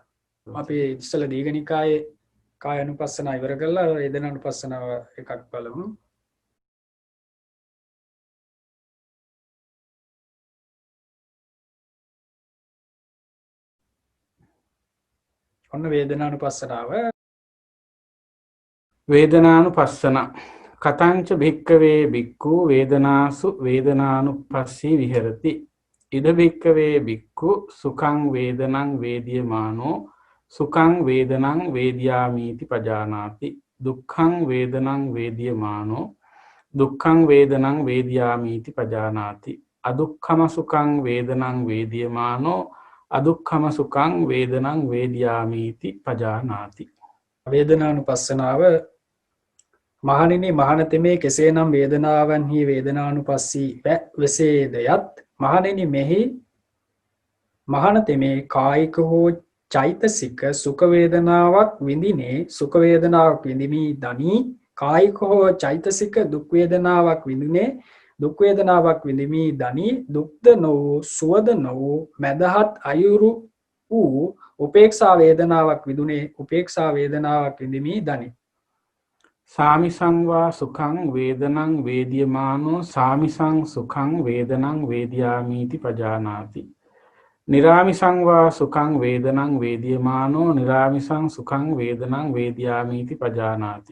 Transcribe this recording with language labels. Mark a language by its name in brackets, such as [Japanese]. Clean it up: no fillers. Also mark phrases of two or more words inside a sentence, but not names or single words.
[Sinhala] අපි ඉස්සෙල්ලා දීඝ නිකායේ කායानुපස්සනාව ඉවර කරලා වේදනානුපස්සනාව එකක් බලමු. ඔන්න වේදනානුපස්සනාව [Pali] වේදනානුපස්සන කතංච භික්කවේ භික්ඛු වේදනාසු වේදනානුපස්සී විහෙරති ඉද භික්කවේ භික්ඛු සුඛං වේදනං වේදියමානෝ සුඛං වේදනං වේදියාමීති පජානාති දුක්ඛං වේදනං වේදියමානෝ දුක්ඛං වේදනං වේදියාමීති පජානාති අදුක්ඛම සුඛං වේදනං වේදියමානෝ අදුක්ඛම සුඛං වේදනං වේදියාමීති පජානාති. [Sinhala] වේදනානුපස්සනාව මහණෙනි මහණතෙමේ කෙසේනම් වේදනාවන්හි වේදනානුපස්සී වෙසේදයත් මහණෙනි මෙහි මහණතෙමේ කායික හෝ චෛතසික සුඛ වේදනාවක් විඳිනේ සුඛ වේදනාවක් විඳිමි දනි කායික හෝ චෛතසික දුක් වේදනාවක් විඳිනේ දුක් වේදනාවක් විඳිමි දනි දුක්ද නොවූ සුවද නොවූ මදහත් අයුරු වූ උපේක්ෂා වේදනාවක් විඳුනේ උපේක්ෂා වේදනාවක් විඳිමි දනි. [Pali] සාමිසං වා සුඛං වේදනං වේදියමානෝ සාමිසං සුඛං වේදනං වේදියාමීති පජානාති. නිරාමිසං වා සුඛං වේදනං වේදියමානෝ නිරාමිසං සුඛං වේදනං වේදියාමීති පජානාති.